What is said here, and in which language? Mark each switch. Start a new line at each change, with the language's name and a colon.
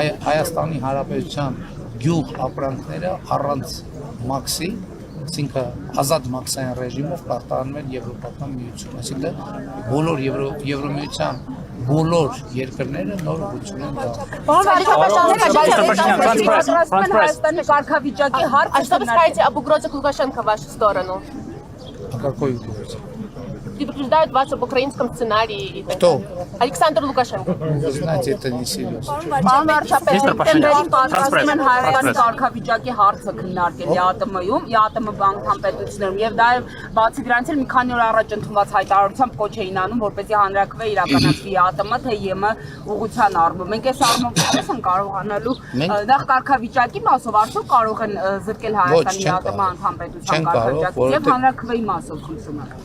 Armenian: Հայաստանի Հանրապետության գյուղ ապրանքները առանց մաքսի, այսինքն ազատ մաքսային ռեժիմով կարտահանվել Եվրոպական միություն, այսինքն բոլոր Եվրոմիության բոլոր երկրները նոր ուղղություն են դարձել։ Պարոն վարչապետ, Հայաստանի կարգավիճակի հարցը
Russian: А что вы скажете об угрозе Лукашенко в вашу сторону? А какой угрозе? Предупреждают вас об украинском сценарии. Кто? Александр Лукашенко. Вы знаете, это не серьезно.
Armenian: Պարոն վարչապետ, դեպքերին պատրաստում են Հայաստանի կարգավիճակի հարցը քննարկել ԵԱՏՄ-ում, ԵԱՏՄ անդամ պետություններում եւ դա բացի դրանից էլ մի քանի օր առաջ ընդունված հայտարարությամբ կոչ էին անում, որպեսզի հանրակրվե իրականացվի ԵԱՏՄ, թե ԵՄ ուղղության առումով։ Մենք այս առումով ինչպես են կարողանալու նախ կարգավիճակի մասով արդյոք կարող են զրկել Հայաստանի ԵԱՏՄ անդամ պետության կարգավիճակից եւ հանրակրվեի մասով խնդրում եմ։